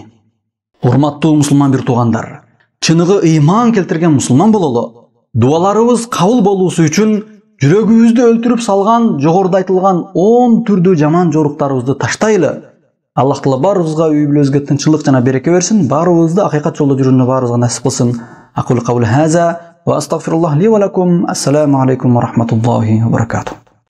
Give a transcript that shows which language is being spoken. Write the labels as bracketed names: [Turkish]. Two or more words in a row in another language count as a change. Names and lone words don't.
[Kyrgyz] Урматтуу мусулман бир туугандар, чыныгы ыйман келтирген мусулман бололу. Дуаларыбыз кабыл болуусу үчүн жүрөгүбүздү өлтүрүп салган жогоруда айтылган 10 түрдүү жаман жоруктарыбызды таштайлы. Аллах Таала баарыбызга, үй бүлөбүзгө тынччылык жана береке берсин, баарыбызды акыйкат жолдо жүрүүнү баарыбызга насип кылсын. [Arabic] أقول قولي هذا وأستغفر الله لي ولكم. السلام عليكم ورحمة الله وبركاته.